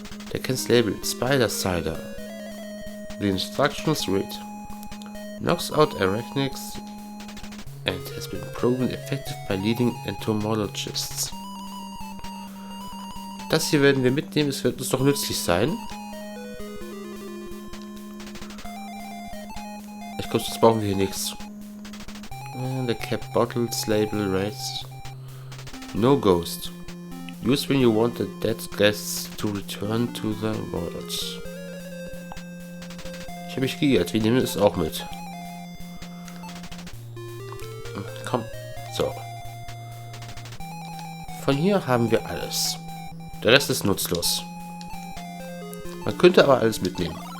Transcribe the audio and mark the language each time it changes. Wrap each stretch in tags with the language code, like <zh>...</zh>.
<en>They can label it Spider Cider. The instructions read: knocks out arachnids and has been proven effective by leading entomologists.</en> <de>Das hier werden wir mitnehmen, es wird uns doch nützlich sein. Ich glaube, sonst brauchen wir hier nichts.</de> <en>The cap bottles label reads: no ghost. Used when you want the dead guests to return to the world.</en> <de>Ich habe mich geirrt, wir nehmen es auch mit. Komm, so. Von hier haben wir alles. Der Rest ist nutzlos. Man könnte aber alles mitnehmen.</de>